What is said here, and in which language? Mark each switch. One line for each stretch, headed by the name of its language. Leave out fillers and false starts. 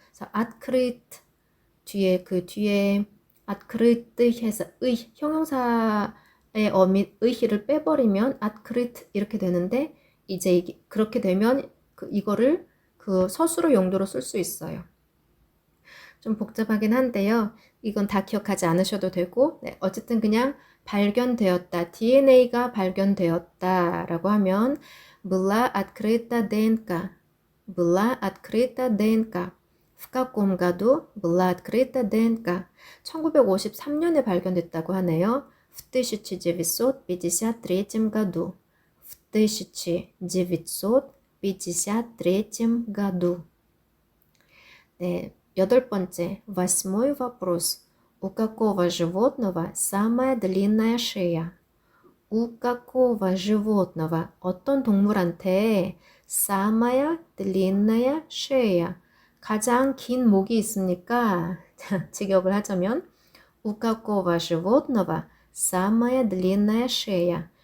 Korean: 그래서 открыт 뒤에 открыт 해서 형용사의 어미 의희를 빼버리면 открыт 이렇게 되는데 이제 그렇게 되면 이거를 그 서술어 용도로 쓸 수 있어요. 좀 복잡하긴 한데요. 이건 다 기억하지 않으셔도 되고, 네, 어쨌든 그냥 발견되었다, DNA가 발견되었다라고 하면
Russian: была открыта ДНК, была открыta ДНК. В каком году была открыта ДНК?
Korean: 1953년에 발견됐다고 하네요.
Russian: В 1953 году. В 1953 году.
Korean: 네, 여덟 번째,
Russian: восьмой вопрос. У какого животного самая длинная шея? У какого животного,
Korean: 어떤 동물한테
Russian: самая длинная шея,
Korean: 가장 긴 목이 있습니까?
Russian: 직역을 하자면 У какого животного самая длинная шея?